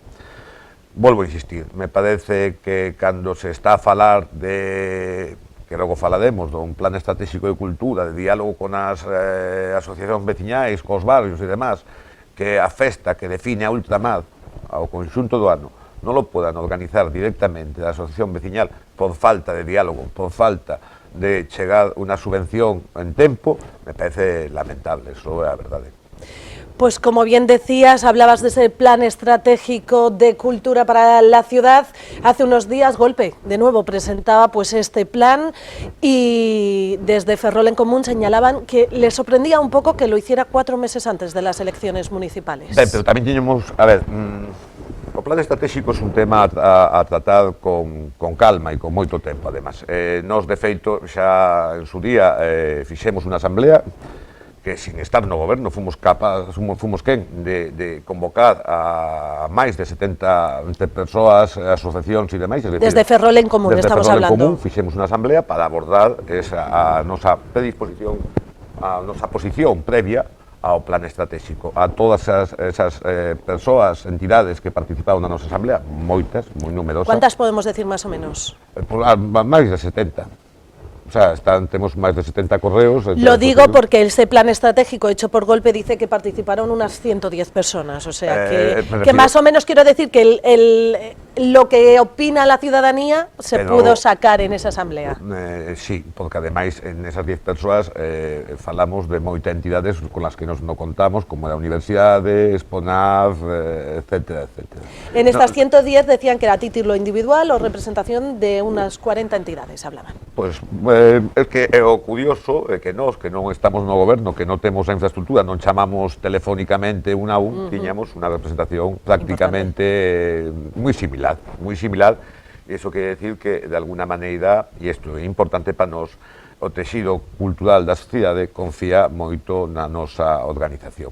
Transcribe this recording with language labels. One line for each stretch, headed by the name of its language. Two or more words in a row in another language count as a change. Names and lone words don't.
Galician: Volvo a insistir, me parece que cando se está a falar de, que logo falaremos, dun plan estratégico de cultura, de diálogo con as asociacións veciñais, cos barrios e demás, que a festa que define a Ultramar ao conxunto do ano non lo podan organizar directamente da asociación veciñal por falta de diálogo, por falta de chegar unha subvención en tempo, me parece lamentable, eso é a verdade.
Spanish: Pues como bien decías, hablabas de ese plan estratégico de cultura para la ciudad. Hace unos días Golpe, de nuevo, presentaba pues este plan y desde Ferrol en Común señalaban que les sorprendía un poco que lo hiciera 4 meses antes de las elecciones municipales.
Galician: Pero tamén teñemos, a ver, o plan estratégico é un tema a tratar con calma e con moito tempo, además. Nos, de feito, xa en su día fixemos unha asamblea que, sin estar no goberno, fomos quen de convocar a máis de 70 persoas, asociacións e demais.
Spanish: Desde Ferrol en Común estamos hablando. Desde Ferrol en Común
Galician: fixemos unha asamblea para abordar a nosa predisposición, a nosa posición previa ao plan estratégico, a todas esas persoas, entidades que participaron na nosa asamblea, moitas, moi numerosas.
Spanish: ¿Cuántas podemos decir
Galician: máis ou menos? Máis de 70. O sea,
Spanish: tenemos más de 70 correos. Lo digo porque ese plan estratégico hecho por Golpe dice que participaron unas 110 personas, o sea, que más o menos quiero decir que lo que opina la ciudadanía se pudo sacar en esa asamblea.
Galician: Sí, porque además en esas 10 persoas falamos de moitas entidades
Spanish: con las que nos no contamos, como la Universidad,
Galician: Exponaf, etcétera, etcétera.
Spanish: En estas 110 decían que era título individual o representación de unas 40 entidades, hablaban.
Galician: Pues é que é o curioso é que nós, que non estamos no goberno, que non temos a infraestructura, non chamamos telefónicamente un a un, tiñamos unha representación prácticamente moi similar, e iso quere decir que, de alguna maneira, e isto é importante para nós, o texido cultural da sociedade confía moito na nosa organización.